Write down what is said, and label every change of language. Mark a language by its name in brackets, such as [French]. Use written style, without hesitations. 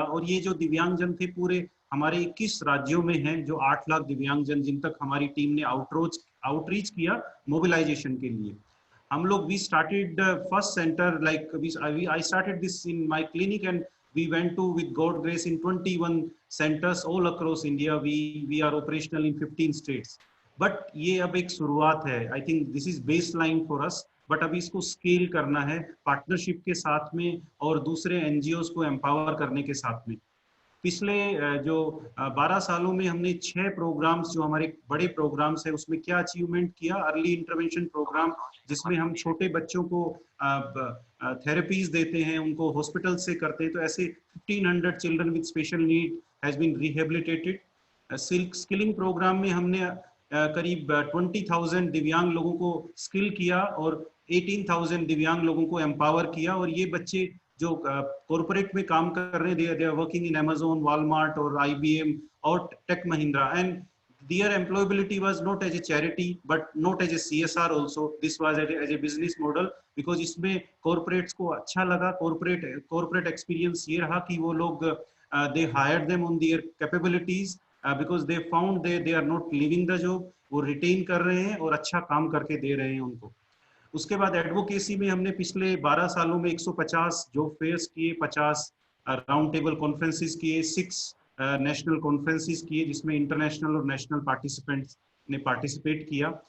[Hindi] और ये जो दिव्यांगजन थे पूरे हमारे 21 राज्यों में हैं, जो 8 लाख दिव्यांगजन जिन तक हमारी टीम ने आउटरीच किया मोबिलाइजेशन के लिए. हम लोग [English] We started first centre like I started this in my clinic and we went to with God grace in 21 centers all across India. We are operational in 15 states. [Hindi] But ये अब एक शुरुआत है. [English] I think this is baseline for us. [Hindi] But अभी इसको scale करना है partnership के साथ में और दूसरे NGOs को एम्पावर करने के साथ में. पिछले जो 12 सालों में हमने 6 प्रोग्राम्स जो हमारे बड़े प्रोग्राम्स है उसमें क्या अचीवमेंट किया. अर्ली इंटरवेंशन प्रोग्राम जिसमें हम छोटे बच्चों को थेरेपीज देते हैं, उनको हॉस्पिटल से करते हैं. तो ऐसे 1500 [English] Children with special need has been rehabilitated. [Hindi] Skilling programme में हमने करीब 20,000 दिव्यांग लोगों को स्किल किया और 18,000 दिव्यांग लोगों को एम्पावर किया. और ये बच्चे जो कॉर्पोरेट में काम कर रहे हैं, [English] They are working in Amazon, Walmart और IBM और Tech Mahindra, and their employability was not as a charity but not as a CSR also. This was as a business model because [Hindi] इसमें corporates को अच्छा लगा. [English] corporate experience [Hindi] ये रहा कि वो लोग [English] they hired them on their capabilities because they found they are not leaving the job. [Hindi] वो retain कर रहे हैं और अच्छा काम करके दे रहे हैं उनको. उसके बाद एडवोकेसी में हमने पिछले 12 सालों में 150 जॉब फेयर्स किए, 50 राउंड टेबल कॉन्फ्रेंसेस किए, 6 नेशनल कॉन्फ्रेंसेस किए जिसमें इंटरनेशनल और नेशनल पार्टिसिपेंट्स ने पार्टिसिपेट किया.